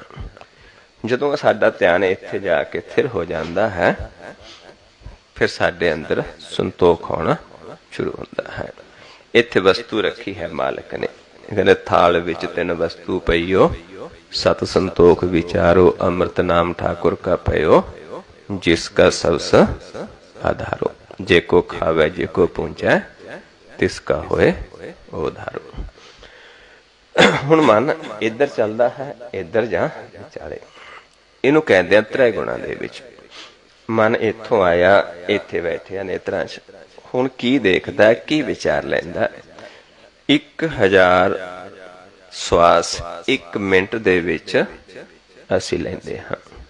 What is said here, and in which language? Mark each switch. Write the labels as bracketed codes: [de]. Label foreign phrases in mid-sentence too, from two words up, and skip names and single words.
[pa] ਜਦੋਂ ਸਾਡਾ ਧਿਆਨ ਇੱਥੇ ਜਾ ਕੇ ਸਥਿਰ ਹੋ ਜਾਂਦਾ ਹੈ, ਫਿਰ ਸਾਡੇ ਅੰਦਰ ਸੰਤੋਖ ਹੋਣਾ ਸ਼ੁਰੂ ਹੁੰਦਾ ਹੈ। ਇੱਥੇ ਵਸਤੂ ਰੱਖੀ ਹੈ ਮਾਲਕ ਨੇ, ਕਹਿੰਦੇ ਥਾਲ ਵਿੱਚ ਤਿੰਨ ਵਸਤੂ ਪਈਓ, ਸਤ ਸੰਤੋਖ ਵਿਚਾਰੋ, ਅੰਮ੍ਰਿਤ ਨਾਮ [hi] ਠਾकुर का पयो, जिसका सबस आधारो, जे को खावे जे को पूंछे तिसका होए उधारो। [pa] ਹੁਣ ਮਨ ਇੱਧਰ ਚੱਲਦਾ ਹੈ, ਇੱਧਰ ਜਾਂ ਵਿਚਾਲੇ, ਇਹਨੂੰ ਕਹਿੰਦੇ ਆ ਤ੍ਰੈ ਗੁਣਾਂ ਦੇ ਵਿੱਚ। ਮਨ ਇੱਥੋਂ ਆਇਆ, ਇੱਥੇ ਬੈਠਿਆ ਨੇਤਰਾਂ 'ਚ, ਹੁਣ ਕੀ ਦੇਖਦਾ, ਕੀ ਵਿਚਾਰ ਲੈਂਦਾ? 1000 ਸਵਾਸ 1 ਮਿੰਟ ਦੇ ਵਿੱਚ ਅਸੀਂ ਲੈਂਦੇ ਹਾਂ।